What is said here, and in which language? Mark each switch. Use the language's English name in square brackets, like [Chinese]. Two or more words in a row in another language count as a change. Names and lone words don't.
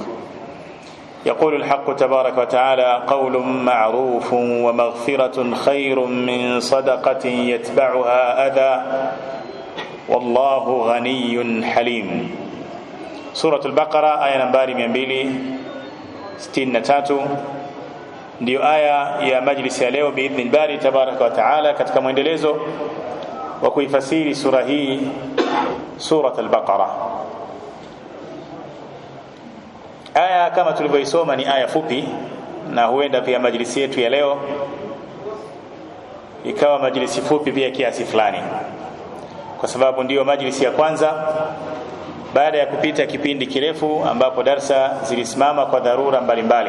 [Arabic] يقول الحق تبارك وتعالى: قول معروف ومغفرة خير من صدقة يتبعها أذى والله غني حليم. سورة البقرة آية [Swahili] نمبر 263 ndio aya ya majlisi ya leo [Arabic] بإذن الباري تبارك وتعالى, [Swahili] katika mwendelezo wa kuifasiri sura hii, surat al-Baqara. Aya kama tulivyoisoma ni aya fupi, na huenda pia majlisi yetu ya leo ikawa majlisi fupi pia kiasi fulani, kwa sababu ndio majlisi ya kwanza baada ya kupita kipindi kirefu ambapo darsa zilisimama kwa dharura mbalimbali.